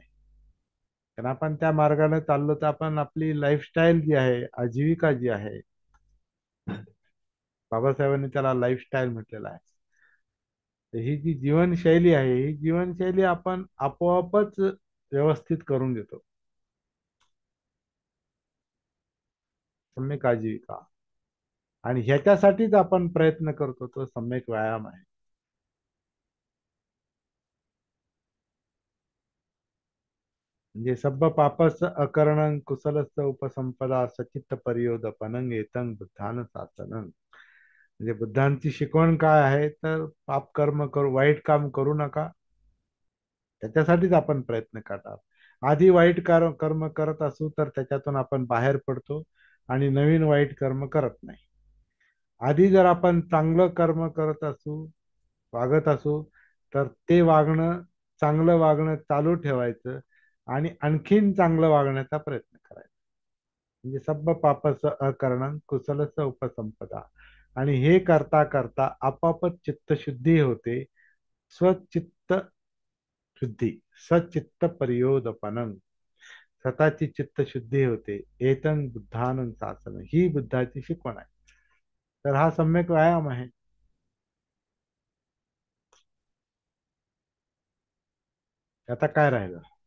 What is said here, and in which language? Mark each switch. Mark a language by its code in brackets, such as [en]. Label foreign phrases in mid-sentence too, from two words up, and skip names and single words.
[mr] कारण आपण त्या मार्गाने चाललो तर आपण आपली लाईफस्टाईल जी आहे, आजीविका जी आहे, बाबासाहेबांनी त्याला लाईफस्टाईल म्हटलेलं आहे, तर ही जी जीवनशैली आहे, ही जीवनशैली आपण आपोआपच व्यवस्थित करून घेतो. सम्यक आजीविका. आणि ह्याच्यासाठीच आपण प्रयत्न करतो, तो सम्यक व्यायाम आहे. [pi] म्हणजे सब्ब पापस अकरणं कुशलस्य उपसंपदा सचित्त परियोदपनं एतं बुद्धान सासनं. [mr] म्हणजे बुद्धांची शिकवण काय आहे, तर पाप कर्म करू, वाईट काम करू नका, त्याच्यासाठीच आपण प्रयत्न करतात. आधी वाईट कर्म करत असू तर त्याच्यातून आपण बाहेर पडतो आणि नवीन वाईट कर्म करत नाही. आधी जर आपण चांगलं कर्म करत असू, वागत असू, तर ते वागणं, चांगलं वागणं चालू ठेवायचं आणि आणखीन चांगलं वागण्याचा प्रयत्न करायचा. [pi] म्हणजे सब्ब पापस अकरणं कुशलस उपसंपदा. [mr] आणि हे करता करता आपापच चित्तशुद्धी होते. [pi] स्वचित्त शुद्धी, स्वचित्त परियोदपनं. [mr] स्वतःची चित्तशुद्धी होते. [pi] एतन बुद्धानं शासन, [mr] ही बुद्धाची शिकवण आहे. तर हा सम्यक व्यायाम आहे. आता काय राहिलं?